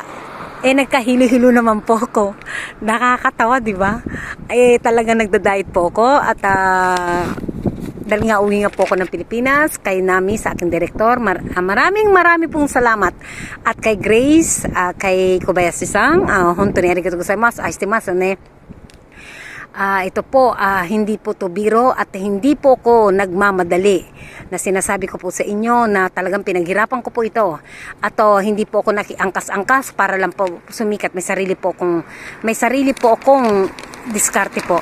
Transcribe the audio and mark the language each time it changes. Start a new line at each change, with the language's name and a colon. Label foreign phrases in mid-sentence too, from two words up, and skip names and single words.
Filipino: Nagkahilo-hilo naman po ako. Nakakatawa, di ba? Talagang nagda-diet po ako, at dahil nga uwi nga po ako ng Pilipinas, kay Nami sa aking direktor, marami pong salamat. At kay Grace, kay Kobayashi-san,
Japanese: 本当にありがとうございます、愛してますね.
Filipino: Ito po, hindi po to biro at hindi po ko nagmamadali na sinasabi ko po sa inyo na talagang pinaghirapan ko po ito. At hindi po ako nakiangkas-angkas para lang po sumikat. May sarili po akong diskarte po.